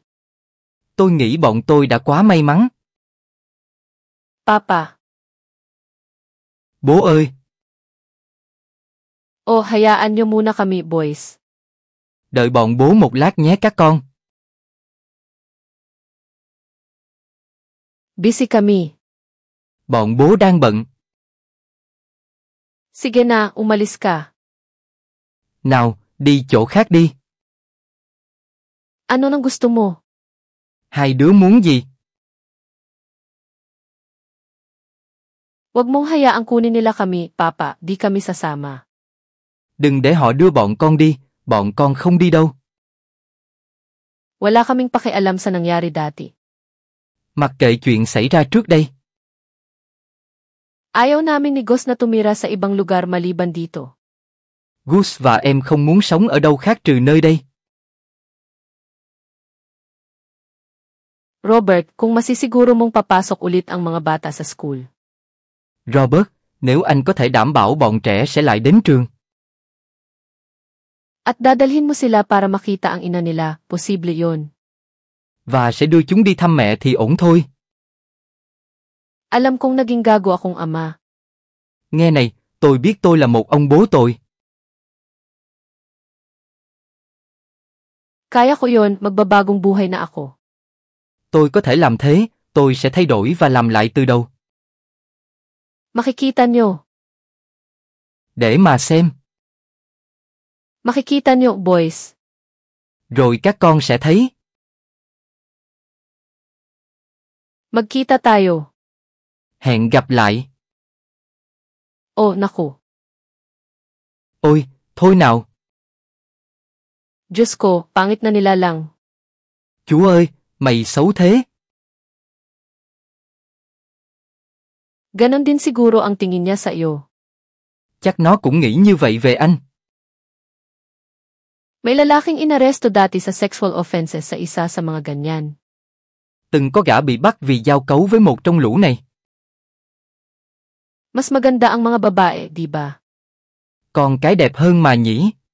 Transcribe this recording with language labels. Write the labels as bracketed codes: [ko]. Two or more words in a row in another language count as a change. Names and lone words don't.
[vi] Tôi nghĩ bọn tôi đã quá may mắn. [tl] Papa. [vi] Bố ơi. [tl] Oh, hayaan niyo muna kami, boys. [vi] Đợi bọn bố một lát nhé các con. [tl] Busy kami. [vi] Bọn bố đang bận. [tl] Sige na, umalis ka. [vi] Nào, đi chỗ khác đi. [tl] Ano nang gusto mo? [vi] Hai đứa muốn gì? [tl] Huwag mong hayaang kunin nila kami, Papa, di kami sasama. [vi] Đừng để họ đưa bọn con đi, bọn con không đi đâu. [tl] Wala kaming pakialam sa nangyari dati. [vi] Mặc kệ chuyện xảy ra trước đây. [tl] Ayaw namin ni Gus na tumira sa ibang lugar maliban dito. [vi] Gus và em không muốn sống ở đâu khác trừ nơi đây. [tl] Robert, kung masisiguro mong papasok ulit ang mga bata sa school. [vi] Robert, nếu anh có thể đảm bảo bọn trẻ sẽ lại đến trường. [tl] At dadalhin mo sila para makita ang ina nila, posible yon. [vi] Và sẽ đưa chúng đi thăm mẹ thì ổn thôi. [tl] Alam kong naging gago akong ama. [vi] Nghe này, tôi biết tôi là một ông bố tồi. [tl] Kaya ko yon, magbabagong buhay na ako. [vi] Tôi có thể làm thế, tôi sẽ thay đổi và làm lại từ đầu. [tl] Makikita nyo. [vi] Để mà xem. [tl] Makikita nyo, boys. [vi] Rồi các con sẽ thấy. [tl] Magkita tayo. [vi] Hẹn gặp lại. [tl] Oh, naku. [vi] Ôi, thôi nào. [tl] Diyos ko, pangit na nila lang. [vi] Chúa ơi, mày xấu thế. [tl] Ganon din siguro ang tingin niya sa iyo. [vi] Chắc nó cũng nghĩ như vậy về anh. [tl] May lalaking inaresto dati sa [en] sexual offenses [tl] sa isa sa mga ganyan. [vi] Từng có gã bị bắt vì giao cấu với một trong lũ này. [tl] Mas maganda ang mga babae, di ba? [vi] Còn cái đẹp hơn mà nhỉ?